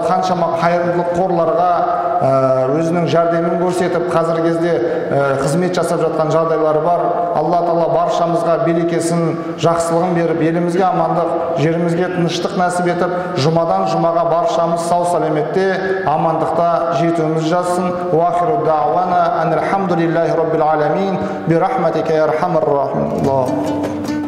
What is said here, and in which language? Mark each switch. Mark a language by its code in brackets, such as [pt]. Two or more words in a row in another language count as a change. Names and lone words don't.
[kk] Қаншама қайырымдылық қорларға өзінің жәрдемін көрсетіп, қазіргі кезде қызмет жасап жатқан жағдайлары бар. Алла Тағала баршамызға берекесін, жақсылығын беріп, елімізге амандық, жерімізге тыныштық нәсіп етіп, жұмадан жұмаға баршамыз сау саламатте, амандықта жетуіміз жазсын. [ar] وآخر دعوانا أن الحمد لله رب العالمين برحمتك يا أرحم الراحمين.